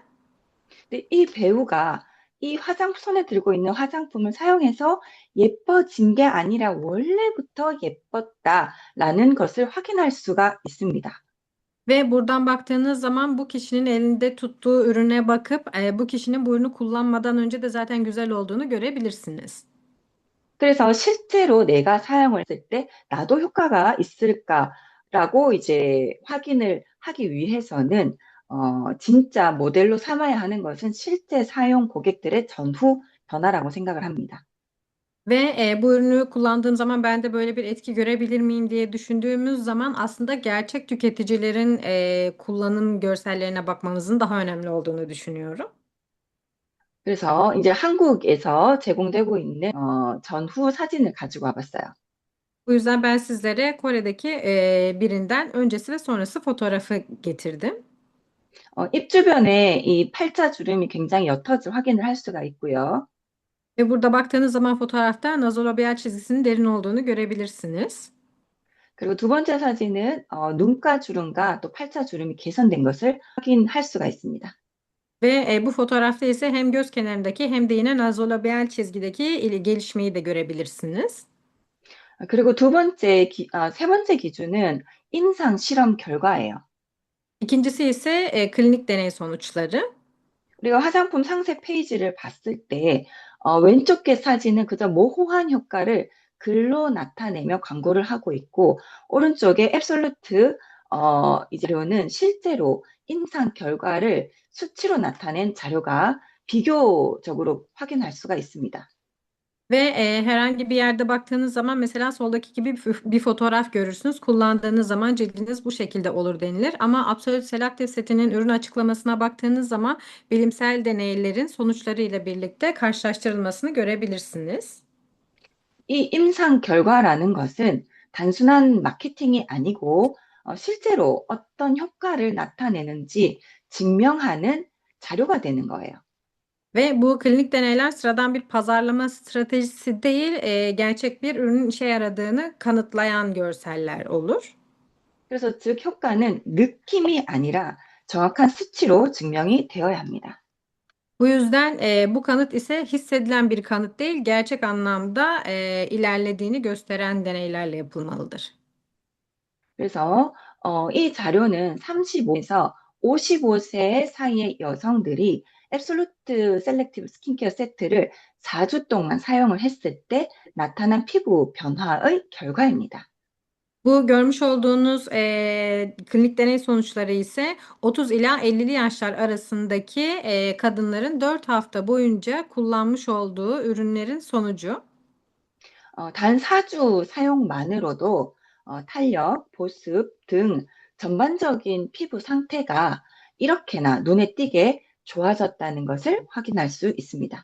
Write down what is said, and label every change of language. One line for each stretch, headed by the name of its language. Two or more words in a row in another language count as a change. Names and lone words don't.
Korean: 근데 이 배우가 손에 들고 있는 화장품을 사용해서 예뻐진 게 아니라 원래부터 예뻤다라는 것을 확인할 수가 있습니다.
Turkish: Ve buradan baktığınız zaman bu kişinin elinde tuttuğu ürüne bakıp bu kişinin bu ürünü kullanmadan önce de zaten güzel olduğunu görebilirsiniz.
Korean: 그래서 실제로 내가 사용을 했을 때 나도 효과가 있을까라고 이제 확인을 하기 위해서는 진짜 모델로 삼아야 하는 것은 실제 사용 고객들의 전후 변화라고 생각을 합니다.
Turkish: Ve bu ürünü kullandığım zaman ben de böyle bir etki görebilir miyim diye düşündüğümüz zaman aslında gerçek tüketicilerin kullanım görsellerine bakmamızın daha önemli olduğunu düşünüyorum.
Korean: 그래서 이제 한국에서 제공되고 있는 전후 사진을 가지고 와봤어요.
Turkish: Bu yüzden ben sizlere Kore'deki birinden öncesi ve sonrası fotoğrafı getirdim.
Korean: 입 주변에 이 팔자 주름이 굉장히 옅어질 확인을 할 수가 있고요.
Turkish: Ve burada baktığınız zaman fotoğrafta nazolabial çizgisinin derin olduğunu görebilirsiniz.
Korean: 그리고 두 번째 사진은 눈가 주름과 또 팔자 주름이 개선된 것을 확인할 수가 있습니다.
Turkish: Ve bu fotoğrafta ise hem göz kenarındaki hem de yine nazolabial çizgideki gelişmeyi de görebilirsiniz.
Korean: 그리고 세 번째 기준은 임상 실험 결과예요.
Turkish: İkincisi ise klinik deney sonuçları.
Korean: 우리가 화장품 상세 페이지를 봤을 때 왼쪽 게 사진은 그저 모호한 효과를 글로 나타내며 광고를 하고 있고 오른쪽에 앱솔루트 이 자료는 실제로 임상 결과를 수치로 나타낸 자료가 비교적으로 확인할 수가 있습니다.
Turkish: Ve herhangi bir yerde baktığınız zaman mesela soldaki gibi bir fotoğraf görürsünüz. Kullandığınız zaman cildiniz bu şekilde olur denilir. Ama Absolute Selective setinin ürün açıklamasına baktığınız zaman bilimsel deneylerin sonuçlarıyla birlikte karşılaştırılmasını görebilirsiniz.
Korean: 이 임상 결과라는 것은 단순한 마케팅이 아니고 실제로 어떤 효과를 na타내는지 증명하는 자료가 되는 거예요.
Turkish: Ve bu klinik deneyler sıradan bir pazarlama stratejisi değil, gerçek bir ürünün işe yaradığını kanıtlayan görseller olur.
Korean: 그래서 즉 효과는 느낌이 아니라 정확한 수치로 증명이 되어야 합니다.
Turkish: Bu yüzden bu kanıt ise hissedilen bir kanıt değil, gerçek anlamda ilerlediğini gösteren deneylerle yapılmalıdır.
Korean: 그래서 이 자료는 35에서 55세 사이의 여성들이 앱솔루트 셀렉티브 스킨케어 세트를 4주 동안 사용을 했을 때 나타난 피부 변화의 결과입니다.
Turkish: Bu görmüş olduğunuz klinik deney sonuçları ise 30 ila 50'li yaşlar arasındaki kadınların 4 hafta boyunca kullanmış olduğu ürünlerin sonucu.
Korean: 단 4주 사용만으로도 탄력, 보습 등 전반적인 피부 상태가 이렇게나 눈에 띄게 좋아졌다는 것을 확인할 수 있습니다.